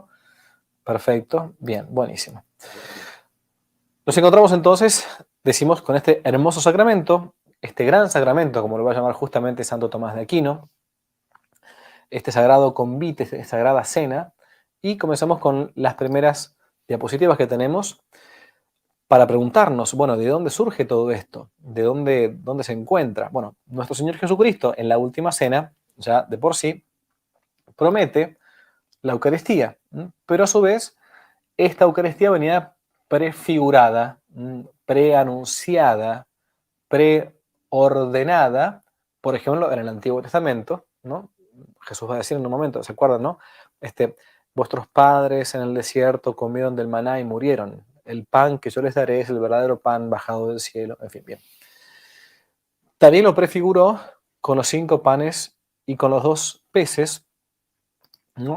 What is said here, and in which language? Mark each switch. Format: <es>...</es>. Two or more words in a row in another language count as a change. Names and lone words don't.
<es>Perfecto, bien, buenísimo. Nos encontramos entonces, decimos, con este hermoso sacramento, este gran sacramento, como lo va a llamar justamente Santo Tomás de Aquino, este sagrado convite, esta sagrada cena, y comenzamos con las primeras diapositivas que tenemos. para preguntarnos, bueno, ¿de dónde surge todo esto? ¿De dónde se encuentra? Bueno, nuestro Señor Jesucristo en la última cena, ya de por sí, promete la Eucaristía, pero a su vez, esta Eucaristía venía prefigurada, preanunciada, preordenada, por ejemplo, en el Antiguo Testamento, ¿no? Jesús va a decir en un momento, ¿se acuerdan, no? Vuestros padres en el desierto comieron del maná y murieron. El pan que yo les daré es el verdadero pan bajado del cielo. En fin, bien. También lo prefiguró con los 5 panes y con los 2 peces, ¿no?</es>